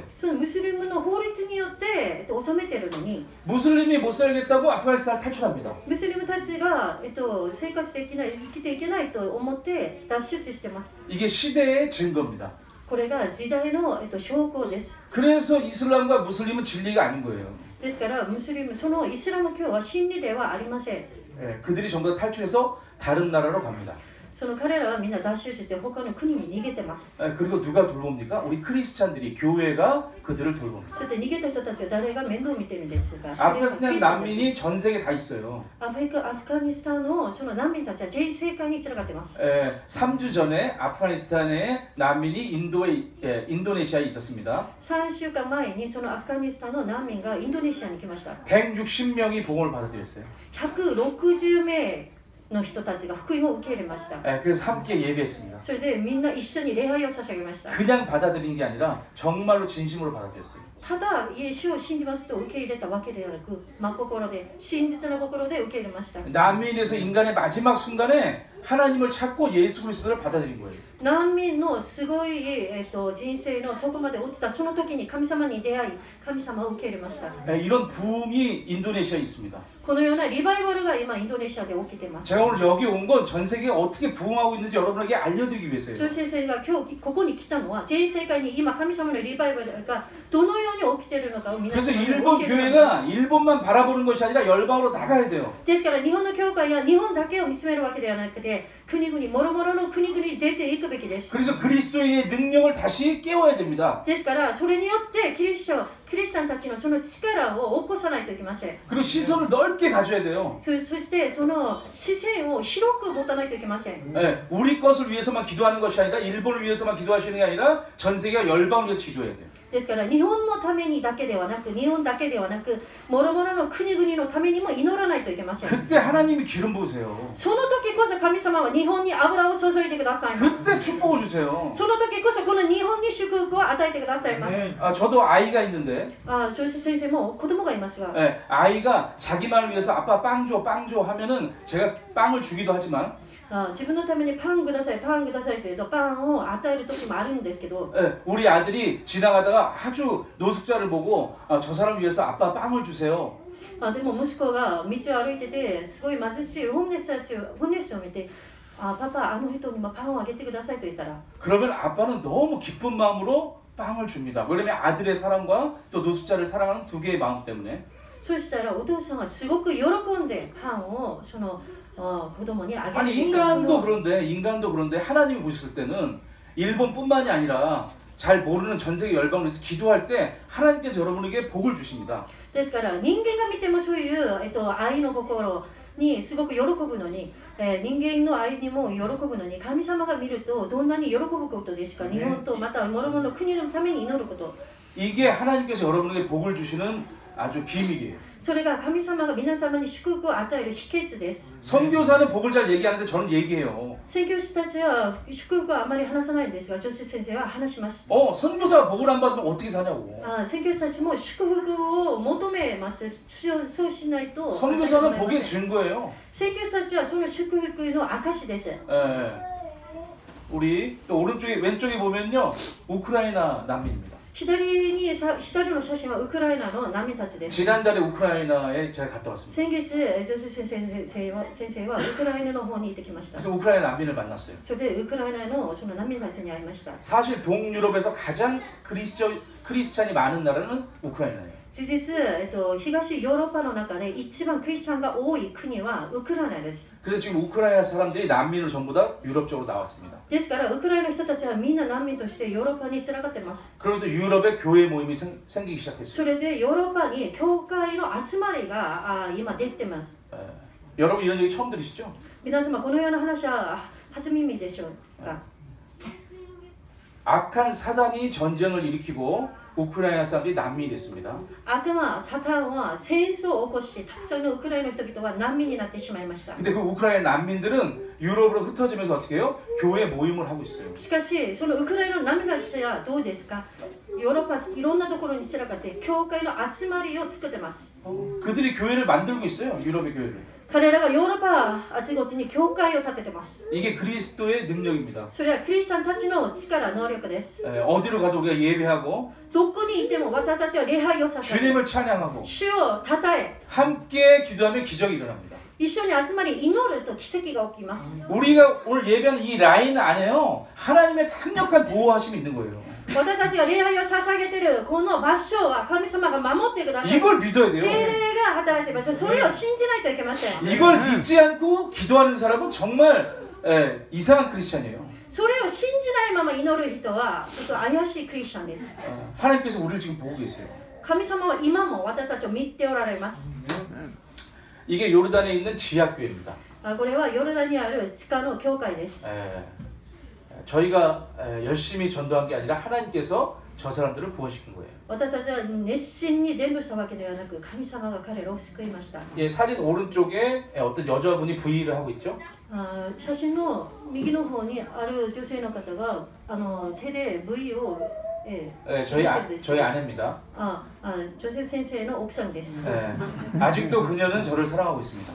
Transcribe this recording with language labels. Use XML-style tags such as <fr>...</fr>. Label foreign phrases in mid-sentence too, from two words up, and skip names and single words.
<ja>そのムスリムの法律によって治めてるのに、</ja> <ko>무슬림이 못 살겠다고 아프가니스탄을 탈출합니다.</ko> <ja>ムスリムたちが生活できない、生きていけないと思って脱出してます。</ja> <ko>이게 시대의 증거입니다.</ko> <ja>これが時代の証拠です。</ja> <ko>그래서 이슬람과 무슬림은 진리가 아닌 거예요.</ko> <ja>ですからムスリムそのイスラム教は真理ではありません。</ja> <ko>예, 그들이 전부 다 탈출해서 다른 나라로 갑니다.</ko> <ja>その彼らはみんな脱出して他の国に逃げてます。</ja> <ko>예, 그리고 누가 돌봅니까? 우리 크리스찬들이 교회가 그들을 돌봅니다.</ko> <ja>そして逃げた人たちは誰が面倒を見てるんですか？</ja> <ko>아프가니스탄 난민이 전 세계 다 있어요.</ko> <ja>アフガニスタンのその難民たちは全世界に散らかってます。</ja> <ko>예, 3주 전에 아프가니스탄의 난민이 인도네시아에 있었습니다.</ko> <ja>3 週間前にそのアフガニスタンの難民がインドネシアに来ました。</ja> <ko>160명이 봉헌을 받아들였어요.</ko> <ja>160 名の人たちが福音を受け入れました。</ja> <ko>예, 그래서 함께 예배했습니다.</ko> <ja>それでみんな一緒に礼拝を捧げました。</ja> <ko>그냥 받아들인 게 아니라 정말로 진심으로 받아들였어요.</ko> <ja>ただイエスを信じますと受け入れたわけではなく、真心で真実の心で受け入れました。</ja> <ko>난민이 돼서 인간의 마지막 순간에 하나님을 찾고 예수 그리스도를 받아들인 거예요.</ko> <ja>難民のすごい、人生のそこまで落ちたその時に神様に出会い、神様を受け入れました。</ja> <ko>예, 이런 부흥이 인도네시아에 있습니다.</ko> <ja>このようなリバイバルが今インドネシアで起きています。</ja> <ko>제가 오늘 여기 온 건 전 세계가 어떻게 부흥하고 있는지 여러분에게 알려드리기</ko> <ja>ジョ</ja> <ko>위해서예요.</ko> <ja>先生が今日ここに来たのは全世界に今神様のリバイバルがどのように起きているのかを皆</ja> <ko>그래서</ko> <ja>さんに</ja> <ko>일본</ko> <ja>教えてください。</ja> <ko>교회가 일본만 바라보는 것이 아니라 열방으로 나가야 돼요.</ko> <ja>ですから日本の教会や日本だけを見つめるわけではなくて、国々もろもろの国々に出ていくべきです。</ja> <ko>그래서 그리스도인의 능력을 다시 깨워야 됩니다.</ko> <ja>ですからそれによってキリスチャンたちのその力を起こさないといけません。</ja> <ko>그리고 시선을 넓게 가져야 돼요.</ko> <ja>そしてその視線を広く持たないといけません。</ja> <ko>네, 우리 것을 위해서만 기도하는 것이 아니라 일본을 위해서만 기도하시는 게 아니라 전 세계가 열방을 위해서 기도해야 돼요.</ko> <ja>ですから日本のためにだけではなく、日本だけではなく、もろもろの国々のためにも祈らないといけません。</ja> <ko>그때 하나님이 기름 부으세요.</ko> <ja>その時こそ神様は日本に油を注いでくださいます。</ja> <ko>그때 축복을 주세요.</ko> <ja>その時こそこの日本に祝福を与えてくださいます。</ja> <ko>저도 아이가 있는데</ko> <ja>そして先生も子供がいますが、</ja> <ko>네, 아이가 자기만을 위해서 아빠 빵 줘 하면은 제가 빵을 주기도 하지만</ko> <ja>自分のためにパンください、パンくださいというとパンを与える時もあるんですけど、</ja> <ko>네, 우리 아들이 지나가다가 아주 노숙자를 보고 저 사람 위해서 아빠 빵을 주세요.</ko> <ja>でも息子が道を歩いててすごい貧しいホームレスを見て、パパあの人にもパンをあげてくださいと言ったら、</ja> <ko>그러면 아빠는 너무 기쁜 마음으로 빵을 줍니다. 왜냐면 아들의 사랑과 또 노숙자를 사랑하는 두 개의 마음 때문에.</ko> <ja>そしたらお父さんはすごく喜んでパンをその子供にあげる。</ja> <ko>아니 인간도 그런데 하나님이 보셨을 때는 일본뿐만이 아니라 잘 모르는 전 세계 열방을 위해서 기도할 때 하나님께서 여러분에게 복을 주십니다.</ko> <ja>ですから人間が見てもそういう、愛の心にすごく喜ぶのに、人間の愛にも喜ぶのに神様が見るとどんなに喜ぶことですか。日本とまた諸々の国のために祈ること。</ja> <ko>이게 하나님께서 여러분에게 복을 주시는 아주 비밀이에요.</ko> <ja>それが神様が皆様に祝福を与える秘訣です。</ja> <ko>선교사는 복을 잘 얘기하는데 저는 얘기해요.</ko> <ja>宣教師たちは祝福はあまり話さないんですが、ジョセフ先生は話します。</ja> <ko>선교사가 복을 안 받으면 어떻게 사냐고.</ko> <ja>宣教師たちも祝福を求めます。そうしないと。</ja> <ko>선교사는 복의 증거예요.</ko> <ja>宣教師たちはその祝福の証です。</ja> <ko>우리 또 오른쪽에 왼쪽에 보면요, 우크라이나 난민입니다.</ko> <ja>左の写真はウクライナの難民たちです。</ja> <ko>지난달에 우크라이나에 제가 갔다 왔습니다.</ko> <ja>先月、ジョセフ先生はウクライナの方に行ってきました。</ja> <ko>그래서 우크라이나 난민을 만났어요.</ko> <ja>それでウクライナのその難民たちに会いました。</ja> <ko>사실 동유럽에서 가장 크리스찬이 많은 나라는 우크라이나예요.</ko> <ja>事実、東ヨーロッパの中で一番クリスチャンが多い国はウクライナです。</ja> <ko>그래서 지금 우크라이나 사람들이 난민을 전부 다 유럽 쪽으로 나왔습니다.</ko> <ja>ですからウクライナの人たちはみんな難民としてヨーロッパに連なっています。</ja> <ko>그러면서 유럽에 교회 모임이 생기기 시작했어요.</ko> <ja>それでヨーロッパに教会の集まりが今できています。</ja> <ko>여러분 이런 얘기 처음 들으시죠?</ko> <ja>皆様このような話は初耳でしょうか。</ja> <ko>악한 사단이 전쟁을 일으키고 우크라이나 사람들이 난민이 됐습니다.</ko> <ja>悪魔サタンは戦争を起こし、たくさんのウクライナの人々は難民になってしまいました。</ja> <ko>근데 그 우크라이나 난민들은 유럽으로 흩어지면서 어떻게 해요? 교회 모임을 하고 있어요.</ko> <ja>しかし、そのウクライナの難民たちはどうですか。ヨーロッパいろんなところに散らかって教会の集まりを作ってます。</ja> <ko>그들이 교회를 만들고 있어요. 유럽의 교회를.</ko> <ja>彼らがヨーロッパあちこちに教会を建ててます。</ja> <ko>이게 그리스도의 능력입니다.</ko> <ja>それはクリスチャンたちの力、能力です。</ja> <ko>어디로 가도 우리가 예배하고</ko> <ja>どこにいても私たちは礼拝を捧げ、</ja> <ko>주님을 찬양하고</ko> <ja>主を称え、</ja> <ko>함께 기도하면 기적이 일어납니다.</ko> <ja>一緒に集まり祈ると奇跡が起きます。</ja> <ko>우리가 오늘 예배하는 이 라인 안에요, 하나님의 강력한 보호하심이 있는 거예요.</ko> <ja>私たちが礼拝を捧げているこの場所は神様が守ってください。</ja> <ko>이걸 믿어야</ko> <ja>聖</ja> <ko>돼요.</ko> <ja>霊が働いています。それを信じないといけません。</ja> <ko>이걸 믿지 않고 기도하는 사람은 정말 이상한 크리스찬이에요.</ko> <ja>それを信じないまま祈る人はちょっと怪しいクリスチャンです。</ja> <ko>하나님께서 우리를 지금 보고 계세요.</ko> <ja>神様は今も私たちを見ておられます。</ja> <ko>이게 요르단에 있는 지하교회입니다.</ko> <ja>これはヨルダンにある地下の教会です。</ja> <ko>저희가 열심히 전도한 게 아니라 하나님께서 저 사람들을 구원시킨 거예요.</ko> <ja>私たちは熱心に伝道したわけではなく、神様が彼らを救いました。</ja> <ko>예, 사진 오른쪽에 어떤 여자분이 V를 하고 있죠.</ko> <ja>写真の右の方にある女性の方が手で V を、</ja> <ko>저희 아내입니다.</ko> <ja>ジョセフ先生の奥さんです。</ja> <ko>아직도 그녀는 저를 사랑하고 있습니다.</ko>